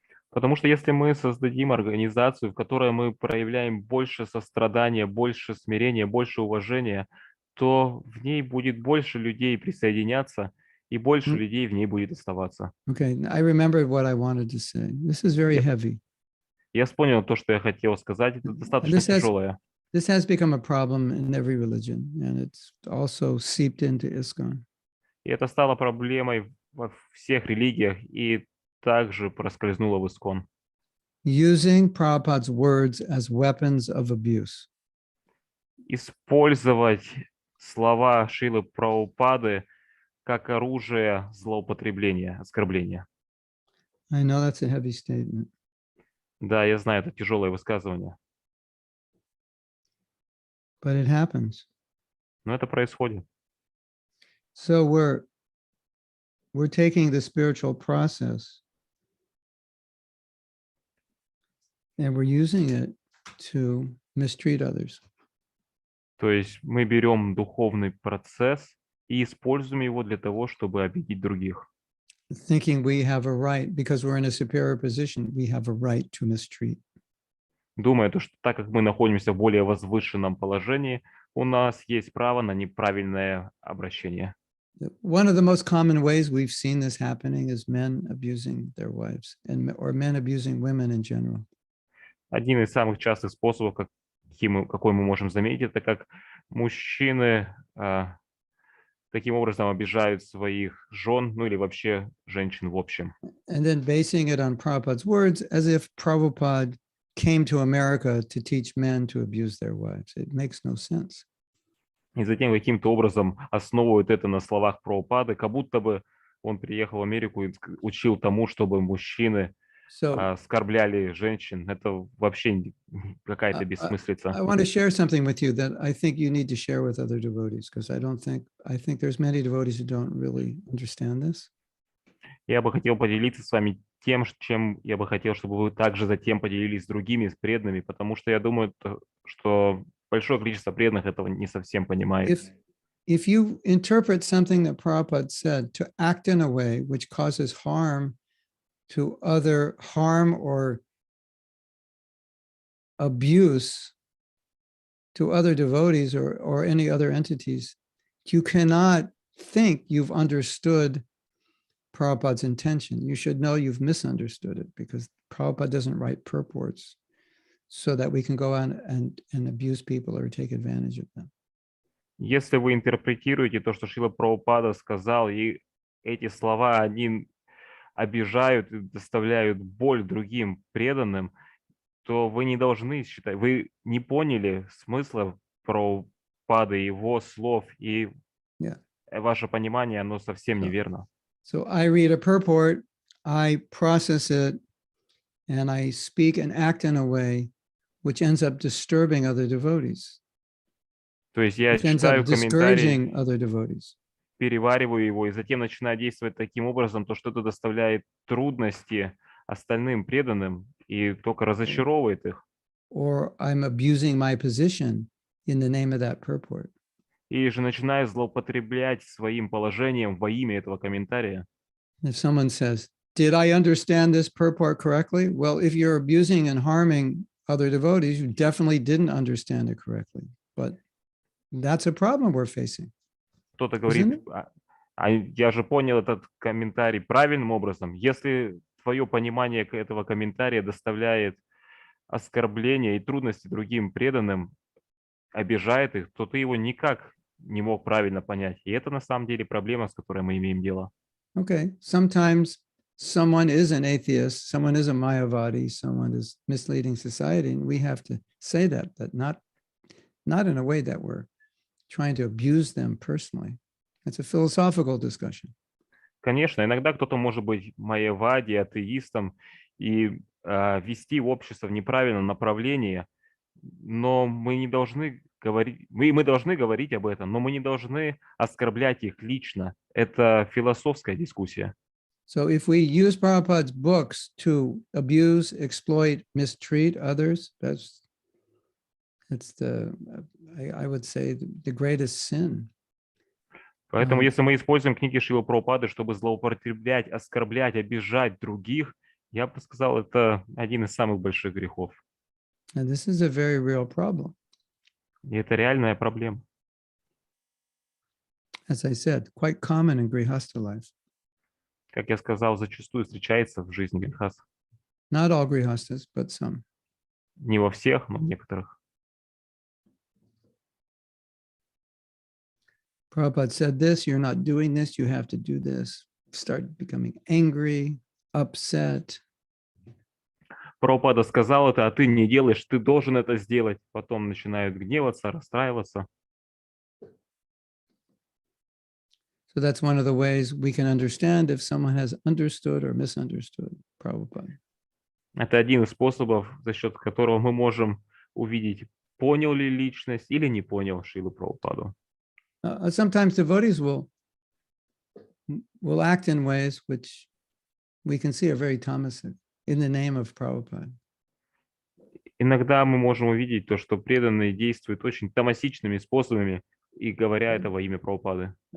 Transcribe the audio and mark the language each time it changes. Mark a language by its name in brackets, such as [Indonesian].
[Russian] Потому что если мы создадим организацию, в которой мы проявляем больше сострадания, больше смирения, больше уважения, то в ней будет больше людей присоединяться, и больше людей в ней будет оставаться. [English] Okay, I remembered what I wanted to say. This is very heavy. [Russian] Я понял то, что я хотел сказать. Это достаточно тяжелое. [English] This has become a problem in every religion, and it's also seeped into ISKCON. [Russian] И это стало проблемой во всех религиях и также проскользнуло в ИСККОН. [English] Using Prabhupada's words as weapons of abuse. [Russian] Использовать слова Шрилы Прабхупады как оружие злоупотребления, оскорбления. [English] I know that's a heavy statement. [Russian] Да, я знаю, это тяжелое высказывание. [English] But it happens. [Russian] Но это происходит. [English] So we're taking the spiritual process and we're using it to mistreat others. [Russian] То есть мы берем духовный процесс и используем его для того, чтобы обидеть других. [English] Thinking we have a right, because we're in a superior position, we have a right to mistreat. [Russian] Думая, что так как мы находимся в более возвышенном положении, у нас есть право на неправильное обращение. [English] One of the most common ways we've seen this happening is men abusing their wives, or men abusing women in general. [Russian] Один из самых частых способов, какой мы можем заметить, это как мужчины таким образом обижают своих жен, ну или вообще женщин в общем. [English] And then basing it on Prabhupada's words, as if Prabhupada came to America to teach men to abuse their wives. It makes no sense. [Russian] И затем каким-то образом основывают это на словах Прабхупады, как будто бы он приехал в Америку и учил тому, чтобы мужчины оскорбляли женщин. Это вообще какая-то бессмыслица. [English] I want to share something with you that I think you need to share with other devotees, because I think there's many devotees who don't really understand this. [Russian] Я бы хотел поделиться с вами тем, чем я бы хотел, чтобы вы также затем поделились с другими, с преданными, потому что я думаю, что большое количество преданных этого не совсем понимает. [English] If you interpret something that Prabhupada said to act in a way which causes harm or abuse to other devotees or any other entities, you cannot think you've understood Prabhupada's intention. You should know you've misunderstood it, because Prabhupada doesn't write purports so that we can go on and abuse people or take advantage of them. [Russian] Если вы интерпретируете то, что Шрила Прабхупада сказал, и эти слова, они обижают и доставляют боль другим преданным, то вы не должны считать, вы не поняли смысла Прабхупады, его слов, и ваше понимание, оно совсем неверно. [English] So I read a purport, I process it, and I speak and act in a way which ends up disturbing other devotees. [Russian] То есть я читаю комментарий, перевариваю его, и затем начинаю действовать таким образом, то что это доставляет трудности остальным преданным и только разочаровывает их. [English] Or I'm abusing my position in the name of that purport. [Russian] И же начинаю злоупотреблять своим положением во имя этого комментария. [English] If someone says, "Did I understand this purport correctly?" Well, if you're abusing and harming other devotees, you definitely didn't understand it correctly. But that's a problem we're facing. [Russian] Кто-то говорит, я же понял этот комментарий правильным образом. Если твое понимание этого комментария доставляет оскорбления и трудности другим преданным, обижает их, то ты его никак не мог правильно понять. И это на самом деле проблема, с которой мы имеем дело. [English] Okay, sometimes someone is an atheist, someone is a Mayavadi, someone is misleading society, and we have to say that, but not in a way that we're trying to abuse them personally. It's a philosophical discussion. [Russian] Конечно, иногда кто-то может быть майявади, атеистом и вести общество в неправильном направлении, но мы не должны говорить, мы должны говорить об этом, но мы не должны оскорблять их лично. Это философская дискуссия. [English] So if we use Prabhupada's books to abuse, exploit, mistreat others, that's I would say the greatest sin. [Russian] Поэтому, если мы используем книги Шрилы Прабхупады, чтобы злоупотреблять, оскорблять, обижать других, я бы сказал, это один из самых больших грехов. [English] And this is a very real problem. [Russian] И это реальная проблема. [English] As I said, quite common in Grihastha life. [Russian] Как я сказал, зачастую встречается в жизни грехастх. [English] Not all Grihasthas, but some. [Russian] Не во всех, но в некоторых. [English] Prabhupada said this, you're not doing this, you have to do this. Start becoming angry, upset. [Russian] Прабхупада сказал это, а ты не делаешь, ты должен это сделать. Потом начинают гневаться, расстраиваться. [English] So that's one of the ways we can understand if someone has understood or misunderstood Prabhupada. [Russian] Это один из способов, за счет которого мы можем увидеть, понял ли личность или не понял Шрилу Прабхупаду. [English] Sometimes devotees will act in ways which we can see are very tamasic in the name of Prabhupada. [Russian] Иногда мы можем увидеть то, что преданные действуют очень тамасичными способами и говоря это во имя Прабхупады.